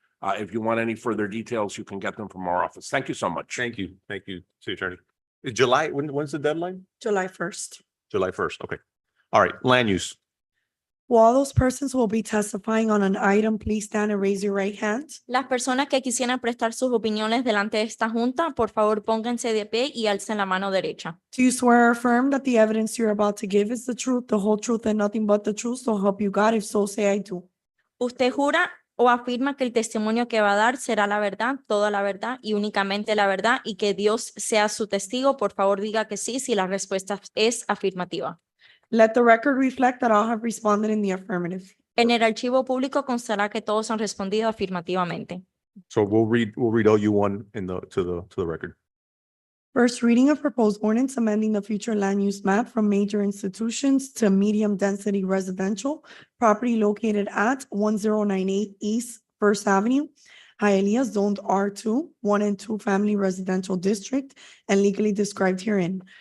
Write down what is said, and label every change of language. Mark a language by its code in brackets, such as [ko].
[en] If you want any further details, you can get them from our office. Thank you so much. Thank you. Thank you, City Attorney. July, when's the deadline? July 1st. July 1st. Okay. All right, land use. Will all those persons who will be testifying on an item, please stand and raise your right hand. [es] Las personas que quisieran prestar sus opiniones delante de esta junta, por favor pónganse de pie y alcen la mano derecha. [en] Do you swear or affirm that the evidence you're about to give is the truth, the whole truth, and nothing but the truth? So help you God. If so, say I do. [es] ¿Usted jura o afirma que el testimonio que va a dar será la verdad, toda la verdad y únicamente la verdad y que Dios sea su testigo? Por favor diga que sí si la respuesta es afirmativa. [en] Let the record reflect that all have responded in the affirmative. [es] En el archivo público constará que todos han respondido afirmativamente. [en] So we'll read OU1 to the record. First reading of proposed ordinance amending the future land use map from major institutions to medium density residential property located at 1098 East First Avenue, Hialeah, zoned R2, 1 and 2 family residential district, and legally described herein.